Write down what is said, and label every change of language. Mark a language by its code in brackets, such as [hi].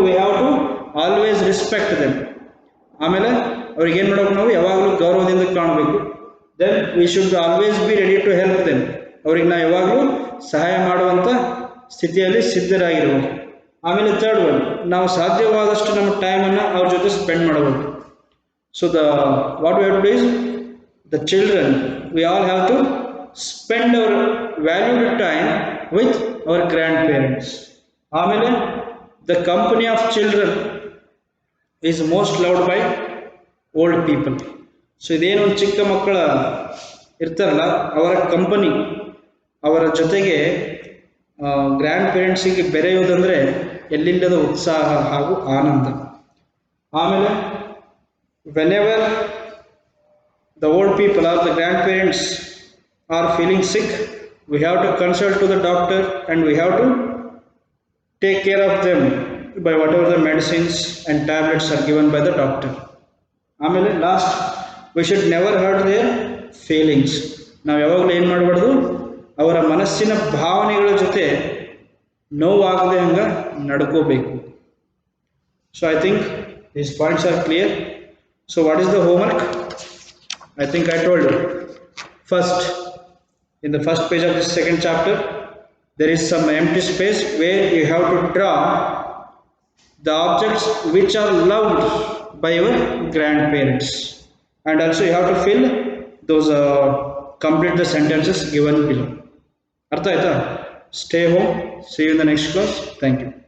[en] We have to always respect them. [kn] ಆಮೇಲೆ ಅವ್ರಿಗೆ ಏನು ಮಾಡಬೇಕು? ನಾವು ಯಾವಾಗಲೂ ಗೌರವದಿಂದ ಕಾಣಬೇಕು. [en] Then we should always be ready to help them. [kn] ಅವ್ರಿಗೆ ನಾವು ಯಾವಾಗಲೂ ಸಹಾಯ ಮಾಡುವಂಥ ಸ್ಥಿತಿಯಲ್ಲಿ ಸಿದ್ಧರಾಗಿರ್ಬೋದು. ಆಮೇಲೆ ಥರ್ಡ್ ಒನ್, ನಾವು ಸಾಧ್ಯವಾದಷ್ಟು ನಮ್ಮ ಟೈಮನ್ನು ಅವ್ರ ಜೊತೆ ಸ್ಪೆಂಡ್ ಮಾಡಬೇಕು. [en] So what we have to do is, the children, we all have to spend our valuable time with our grandparents. ಆಮೇಲೆ the company of children is most loved by old people. [kn] So ಇದೇನು ಚಿಕ್ಕ ಮಕ್ಕಳ ಇರ್ತಾರಲ್ಲ, ಅವರ company, ಅವರ ಜೊತೆಗೆ grand ಪೇರೆಂಟ್ಸಿಗೆ ಬೆರೆಯುವುದಂದರೆ ಎಲ್ಲಿಲ್ಲದ ಉತ್ಸಾಹ ಹಾಗೂ ಆನಂದ. [en] ಆಮೇಲೆ whenever the old people or the grandparents are feeling sick, we have to consult to the doctor and we have to take care of them by whatever the medicines and tablets are given by the doctor. ಆಮೇಲೆ last, we should never hurt their feelings. [kn] ನಾವು ಯಾವಾಗಲೂ ಏನು ಮಾಡಬಾರ್ದು, ಅವರ ಮನಸ್ಸಿನ ಭಾವನೆಗಳ ಜೊತೆ ನೋವಾಗದೆ ಹಂಗೆ ನಡ್ಕೋಬೇಕು. [en] So I think these points are clear. So what is the homework? I think I told you. First, in the first page of this second chapter, there is some empty space where you have to draw the objects which are loved by your grandparents, and also you have to fill those, complete the sentences given below. [kn] Artha aita? [en] Stay home. See you in the next class. Thank you.